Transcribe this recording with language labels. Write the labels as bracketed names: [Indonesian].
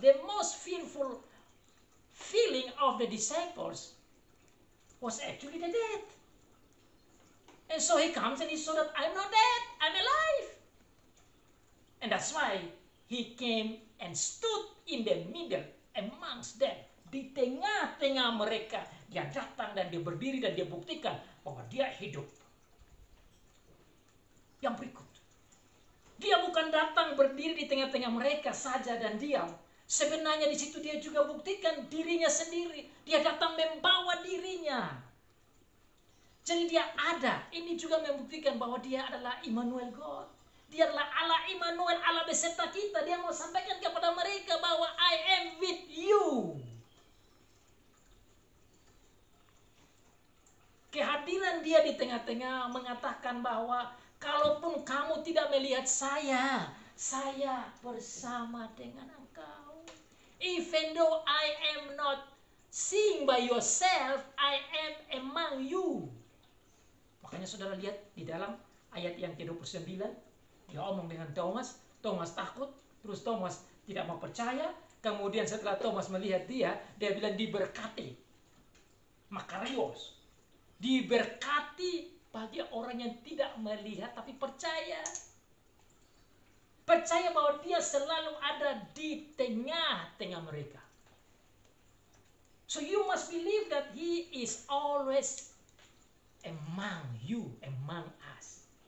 [English] The most fearful feeling of the disciples was actually the death. And so he comes and he saw that I'm not dead, I'm alive. And that's why he came and stood in the middle amongst them. [Indonesian] Di tengah-tengah mereka, dia datang dan dia berdiri dan dia buktikan bahwa dia hidup. Yang berikut, dia bukan datang berdiri di tengah-tengah mereka saja dan diam. Sebenarnya di situ dia juga buktikan dirinya sendiri. Dia datang membawa dirinya. Jadi dia ada. Ini juga membuktikan bahwa dia adalah Immanuel God. Dia adalah Allah Immanuel, Allah beserta kita. Dia mau sampaikan kepada mereka bahwa [English] I am with you. [Indonesian] Kehadiran dia di tengah-tengah mengatakan bahwa kalaupun kamu tidak melihat saya bersama dengan engkau. [English] Even though I am not seeing by yourself, I am among you. [Indonesian] Makanya saudara lihat di dalam ayat yang ke-29, dia omong dengan Thomas. Thomas takut, terus Thomas tidak mau percaya. Kemudian setelah Thomas melihat dia bilang diberkati. Makarios. Diberkati bagi orang yang tidak melihat tapi percaya. Percaya bahwa dia selalu ada di tengah-tengah mereka. [English] So you must believe that he is always among you, among us.